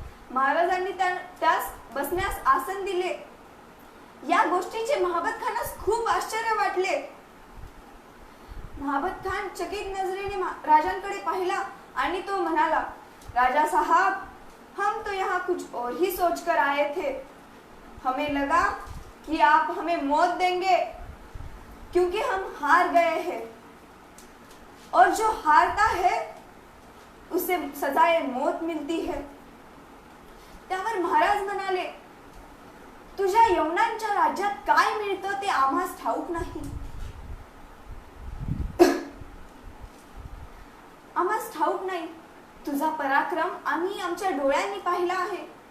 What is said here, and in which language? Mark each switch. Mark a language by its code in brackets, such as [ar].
[mr] महाराजांनी त्यास बसण्यास आसन दिले. या गोष्टीचे महाबत खानास खूप आश्चर्य वाटले. महाबत खान चकित नजरेने राजांकडे पाहिला आणि तो म्हणाला, [hi] राजा साहब, हम तो यहाँ कुछ और ही सोचकर आए थे. हमें लगा कि आप हमें मौत देंगे क्योंकि हम हार गए हैं और जो हारता है उसे सजाए मौत मिलती है. [mr] त्यावर महाराज म्हणाले, तुझ्या यवनांच्या राज्यात काय मिळतं ते आम्हास ठाऊक नाही. आम्हास ठाऊक नाही. तुझा पराक्रम आम्ही आमच्या डोळ्यांनी पाहिला आहे.